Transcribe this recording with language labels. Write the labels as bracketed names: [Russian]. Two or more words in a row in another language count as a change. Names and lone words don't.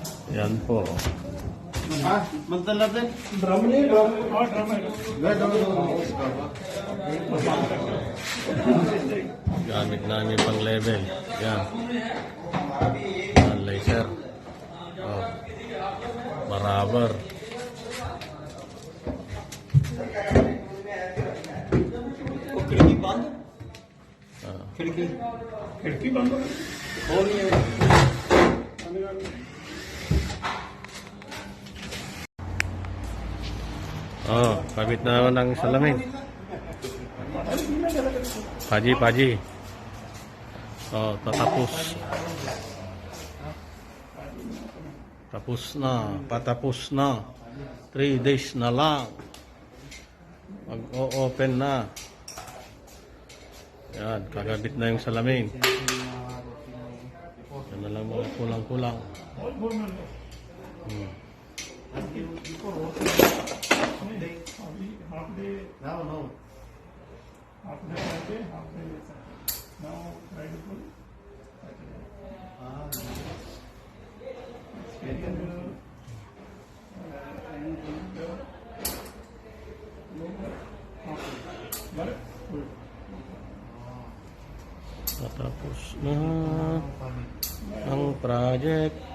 [Filipino] Yan po. Ah, magdala din. Drum ni drum. Oh, drum. Gamit namin pang level. Yan. Yan, laser. Oh. [Hindi] Barabar. खिड़की बंद Ah. खिड़की खिड़की बंद हो हो नहीं है [Filipino] Oh, kabit na naman ng salamin. Paji. Oh, tatapos. Tapos na, patapos na. 3 days na lang. Mag-o-open na. Yan, kagabit na yung salamin. Yan na lang mga kulang-kulang. [English] half day no half day now Friday full [Filipino] Tapos na ang project.